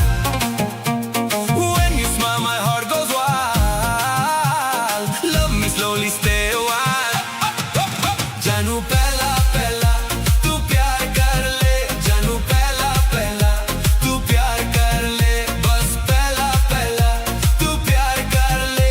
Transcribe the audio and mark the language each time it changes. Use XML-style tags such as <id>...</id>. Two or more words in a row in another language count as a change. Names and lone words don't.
<en>When you smile, my heart goes wild. Love me slowly, stay a while.</en> <hi>जानू पहला पहला तू प्यार कर ले. जानू पहला पहला तू प्यार कर ले. बस पहला पहला तू प्यार कर ले.</hi>